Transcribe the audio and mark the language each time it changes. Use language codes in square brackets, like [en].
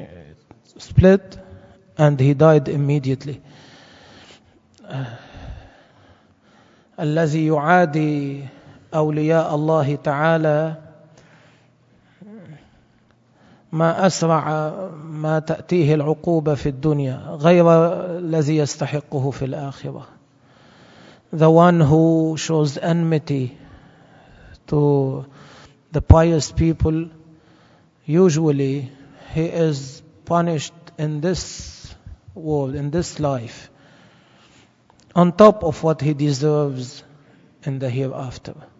[en] It was split, and he died immediately. [ar] الذي يعادي أولياء الله تعالى ما أسرع ما تأتيه العقوبة في الدنيا غير الذي يستحقه في الآخرة. [en] The one who shows enmity to the pious people, usually he is punished in this world, in this life, on top of what he deserves in the hereafter.